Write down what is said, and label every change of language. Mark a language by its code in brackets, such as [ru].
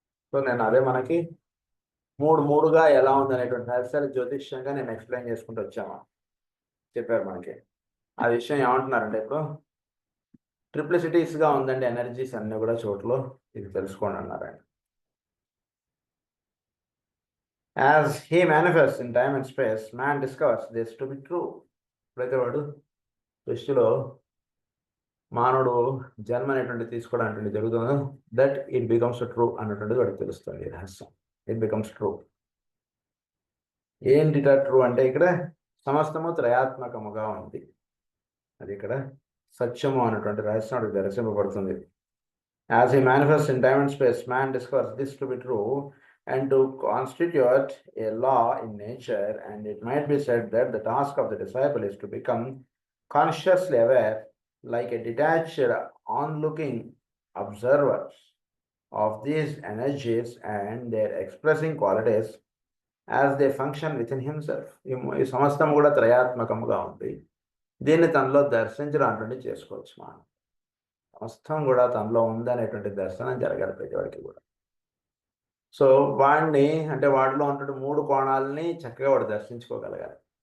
[te] So నేను అదే మనకి మూడుగా ఎలా ఉందనేటువంటి రహస్యాలు జ్యోతిష్యంగా నేను ఎక్స్ప్లెయిన్ చేసుకుంటూ వచ్చాము. చెప్పారు మనకి ఆ విషయం ఏమంటున్నారంటే, ఇప్పుడు ట్రిప్లిసిటీస్గా ఉందండి ఎనర్జీస్ అన్నీ కూడా చోట్లో, ఇది తెలుసుకోండి అన్నారండి. [en] As he manifests in time and space, man discovers this to be true. [te] ప్రతి వాడు సృష్టిలో మానవుడు జన్మ అనేటువంటి తీసుకోవడం అంటే జరుగుతుంది, [en] that it becomes true [te] అన్నటువంటిది వాడికి తెలుస్తుంది. [en] రహస్యం it becomes true. [te] ఏంటిట ట్రూ అంటే, ఇక్కడ సమస్తము త్రయాత్మకముగా ఉంది, అది ఇక్కడ సత్యము అన్నటువంటి రహస్యం వాడికి దర్శింపబడుతుంది. [en] As he manifest in time and space, man discovers this to be true and to constitute a law in nature, and it might be said that the task of the disciple is to become consciously aware, like a detached onlooking observer of these energies and their expressing qualities as they function within himself. [te] ఈ సమస్తం కూడా త్రయాత్మకముగా ఉంది, దీన్ని తనలో దర్శించడం అంటే చేసుకోవచ్చు. మనం సమస్తం కూడా తనలో ఉందనేటువంటి దర్శనం జరగాలి ప్రతివాడికి కూడా. సో వాడిని అంటే వాడిలో ఉన్నటువంటి మూడు కోణాలని చక్కగా వాడు దర్శించుకోగలగాలి.